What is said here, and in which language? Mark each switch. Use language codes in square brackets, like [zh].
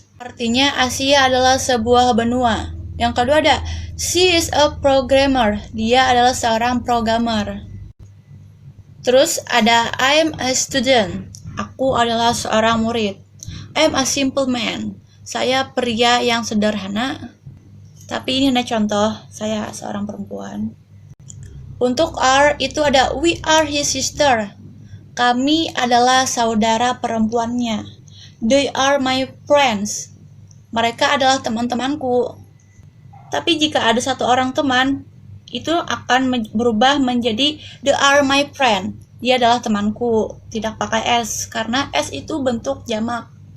[id] Artinya Asia adalah sebuah benua. Yang kedua ada [en] she is a programmer. [id] Dia adalah seorang programmer. Terus ada [en] I am a student. [id] Aku adalah seorang murid. [en] I am a simple man. [id] Saya pria yang sederhana. Tapi ini hanya contoh, saya seorang perempuan. Untuk are itu ada [en] we are his sister. [id] Kami adalah saudara perempuannya. [en] They are my friends. [id] Mereka adalah teman-temanku. Tapi jika ada satu orang teman, itu akan berubah menjadi [en] they are my friend. [id] Dia adalah temanku, tidak pakai s, karena s itu bentuk jamak.